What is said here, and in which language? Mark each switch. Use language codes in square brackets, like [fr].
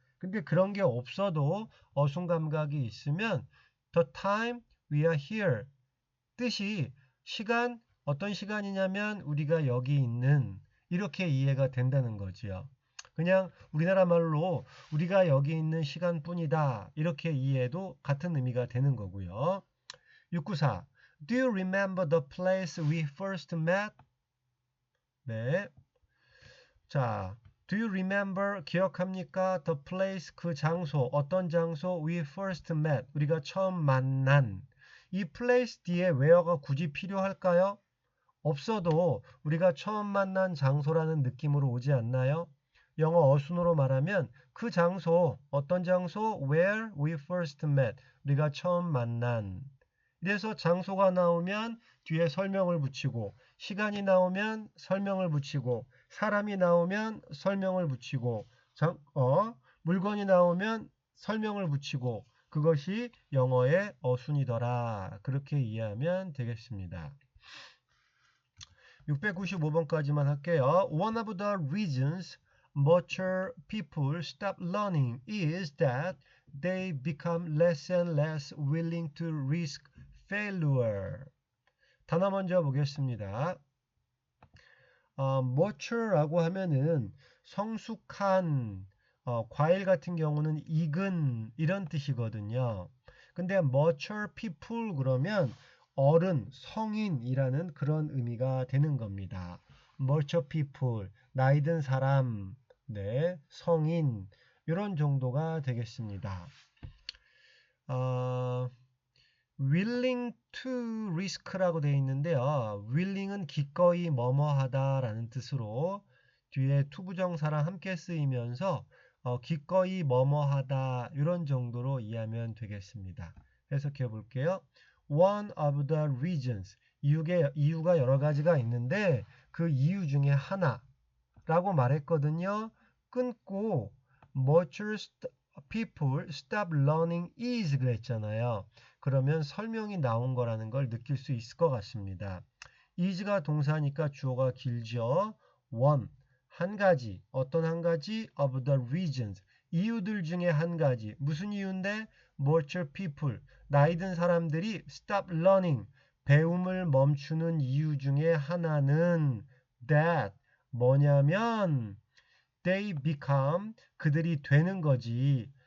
[ko] 근데 그런 게 없어도 어순 감각이 있으면 [en] the time we are here [ko] 뜻이 시간, 어떤 시간이냐면 우리가 여기 있는 이렇게 이해가 된다는 거지요. 그냥 우리나라 말로 우리가 여기 있는 시간뿐이다. 이렇게 이해해도 같은 의미가 되는 거고요. 694. [en] Do you remember the place we first met? [ko] 네. 자, [en] do you remember [ko] 기억합니까? The place 그 장소 어떤 장소 [en] we first met [ko] 우리가 처음 만난 이 place 뒤에 where가 굳이 필요할까요? 없어도 우리가 처음 만난 장소라는 느낌으로 오지 않나요? 영어 어순으로 말하면 그 장소 어떤 장소 [en] where we first met [ko] 우리가 처음 만난 이래서 장소가 나오면 뒤에 설명을 붙이고 시간이 나오면 설명을 붙이고 사람이 나오면 설명을 붙이고 물건이 나오면 설명을 붙이고 그것이 영어의 어순이더라. 그렇게 이해하면 되겠습니다. 695번까지만 할게요. [en] One of the reasons mature people stop learning is that they become less and less willing to risk failure. [ko] 단어 먼저 보겠습니다. mature라고 하면은 성숙한 과일 같은 경우는 익은 이런 뜻이거든요. 근데 [en] mature people [ko] 그러면 어른, 성인이라는 그런 의미가 되는 겁니다. [en] mature people, [ko] 나이 든 사람, 네, 성인 이런 정도가 되겠습니다. [en] willing to risk [ko] 라고 되어 있는데요. willing은 기꺼이 뭐뭐하다 라는 뜻으로 뒤에 to 부정사랑 함께 쓰이면서 기꺼이 뭐뭐하다 이런 정도로 이해하면 되겠습니다. 해석해 볼게요. [en] One of the reasons [ko] 이유가 여러 가지가 있는데 그 이유 중에 하나라고 말했거든요. 끊고 [en] mature people stop learning is [ko] 그랬잖아요. 그러면 설명이 나온 거라는 걸 느낄 수 있을 것 같습니다. is가 동사니까 주어가 길죠. one, 한 가지, 어떤 한 가지 [en] of the reasons, [ko] 이유들 중에 한 가지. 무슨 이유인데? [en] mature people, [ko] 나이 든 사람들이 [en] stop learning, [ko] 배움을 멈추는 이유 중에 하나는 that, 뭐냐면 [en] they become, [ko] 그들이 되는 거지.